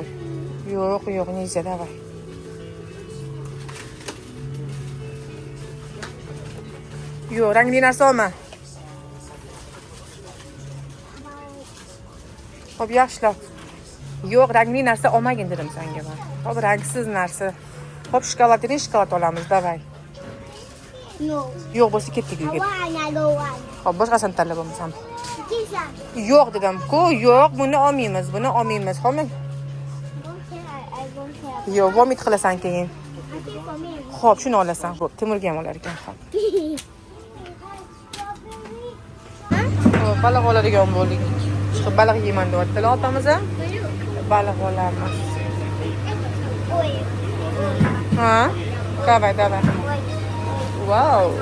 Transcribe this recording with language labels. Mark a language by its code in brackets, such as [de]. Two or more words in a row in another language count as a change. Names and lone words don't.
[uz] Yo'q, neyza, davay. Yo'q, rangli narsa olma. Hop, yaxshilab. Yo'q, rangli narsa olmagin dedim senga men. Hop, rangsiz narsa. Hop, shokolad olamiz, davay. No. Yo'q bo'lsa ketdik [en] I [uz] uyga. [en] want another one. [uz] Hop, boshqasini tanlab bo'lmasam. [en] This one. [uz] Yo'q dedim-ku, yo'q, buni olmaymiz, Xo'mi? [en] Don't care. I don't care. [uz] Yo'q, vomit qilasan keyin. [en] I think for me. [uz] Xo'p, shuni olasan. Xo'p, Timurga ham olar ekan. Xo'p. Xo'p, baliq oladigan bo'ldik. Chiqib baliq yeyman deyaptilar otamiz ham. Baliq olamiz. Ha? Davay. Wow.